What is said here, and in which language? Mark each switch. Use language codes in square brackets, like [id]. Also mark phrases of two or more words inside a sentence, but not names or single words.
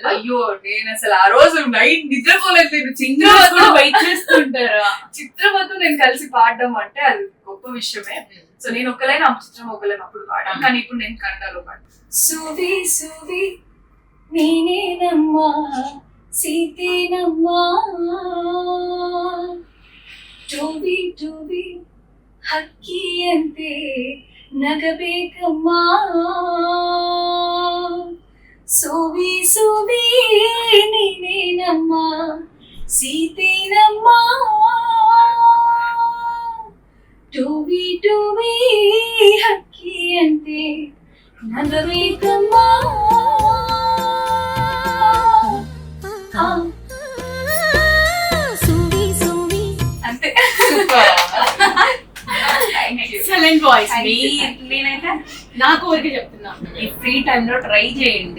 [te] అయ్యో నేను అసలు ఆ రోజు నైట్ నిద్రపోలేదు. నేను చిత్రమ్మతో వెయిట్ చేస్తుంటారు. చిత్రమ్మతో నేను కలిసి పాడడం అంటే అది గొప్ప విషయమే. సో నేను ఒక లైన్, చిత్రం ఒక లైన్ అప్పుడు పాడాను. కానీ ఇప్పుడు నేను కన్నడలో పాడాను. [kn] ಸುವಿ ಸುವಿ ನೀನೇನಮ್ಮ ಸೀತೇನಮ್ಮ ಟೋಬಿ ಟೋಬಿ ಹಕ್ಕಿಯಂತೆ ನಗಬೇಕಮ್ಮ ಸೋವಿ ಸೋವಿ ನೀನೇನಮ್ಮ ಸೀತೇನಮ್ಮ ಟೋಬಿ ಟೋಬಿ ಹಕ್ಕಿಯಂತೆ ನಗಬೇಕಮ್ಮ. [te] ఎక్సలెంట్ వాయిస్. నేనైతే నా కోరిక చెప్తున్నా, ఈ ఫ్రీ టైమ్ లో ట్రై చేయండి.